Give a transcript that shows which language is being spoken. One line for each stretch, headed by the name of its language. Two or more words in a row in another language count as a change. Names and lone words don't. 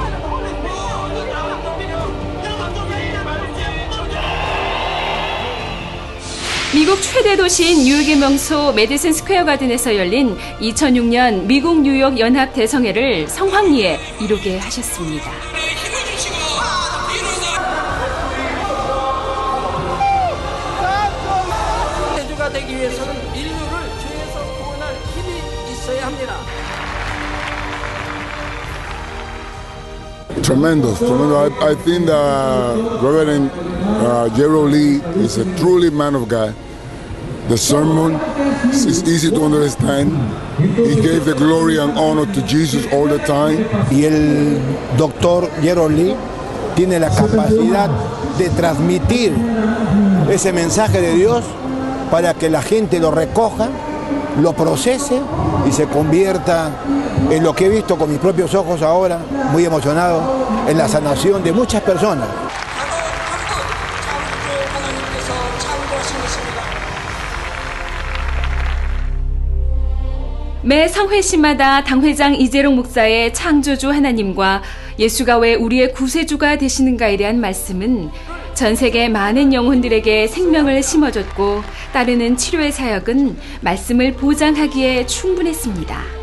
Korean: 미국 최대 도시인 뉴욕의 명소 메디슨 스퀘어 가든에서 열린 2006년 미국 뉴욕 연합 대성회를 성황리에 이루게 하셨습니다. 대주가 되기 위해서는 인류를 죄에서 구원할 힘이 있어야 합니다.
English: Tremendous. I think Reverend Gerald Lee is a truly man of God. The sermon is easy to understand. He gave the glory and honor to Jesus all the time.
Spanish: Y el doctor Gerald Lee tiene la capacidad de transmitir ese mensaje de Dios para que la gente lo recoja, lo procese y se convierta en lo que he visto con mis propios ojos ahora, muy emocionado, en la sanación de muchas personas.
Korean: 매 성회시마다 당회장 이재롱 목사의 창조주 하나님과 예수가 왜 우리의 구세주가 되시는가에 대한 말씀은 전 세계 많은 영혼들에게 생명을 심어줬고 따르는 치료의 사역은 말씀을 보장하기에 충분했습니다.